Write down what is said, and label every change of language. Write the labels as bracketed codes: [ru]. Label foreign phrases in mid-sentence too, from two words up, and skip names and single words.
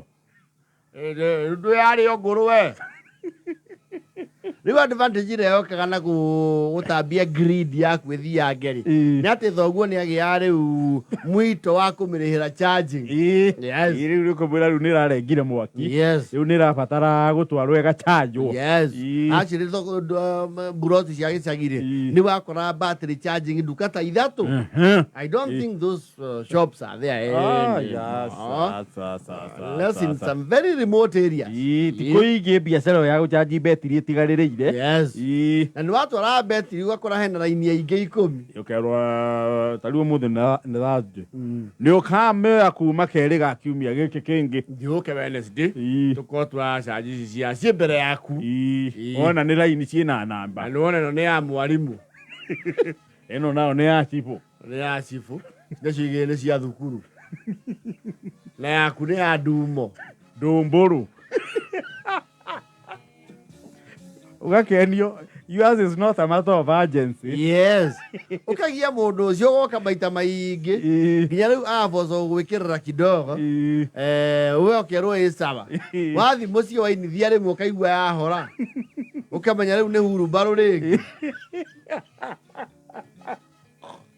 [ki] ndu yari ngũrũwe rĩu advantage ĩrĩa yokaga na gũtambia grid yaku ĩthia ngeri nĩ atĩ thoguo nĩ agĩa rĩu mwito wa kũmĩrĩhĩra [en] charging yes [ki] rĩu rĩkũmwĩra rĩu nĩ ĩrarengire mwaki yes rĩu nĩ ĩrabatara gũtwarwo ĩgachanjwo [en] yes actually [ki] buroti cia gĩcagi-rĩ nĩ wakora [en] battery charging [ki] nduka ta ithatũ [en] I don't think those shops are there unless in some very remote areas [ki] tikũ ingĩ biacara ya gũchanji betiri ĩtigarĩrĩire yes na nĩ watwara betiri ũgakora hena raini ya ingĩ 10 ũkerwo ta rĩu ũmũthĩ nĩ Thursday nĩ ũkamĩoya kuma kerĩ ga kiumia gĩkĩ kĩngĩ ndiũke Wednesday tũkorwo tũracanji ici ciaciĩ mbere yaku ona nĩ raini ciĩna namba na nĩ wona ĩno nĩ ya mwarimũ ĩno nayo nĩ ya cibũ nĩ ya cibũ nacio igĩrĩ nĩ cia thukuru na yaku nĩ ya ndumo ndũmbũrũ ugakenio [en] yours is not a matter of urgency [ki] yes ukagia mundu ucio goka maita maingi nginya riu aboco gwikirira kidogo we okerwo isaba wathi mucio wa inithia rimwe ukaigua yahora ukamenya riu ni huru mbaru ringi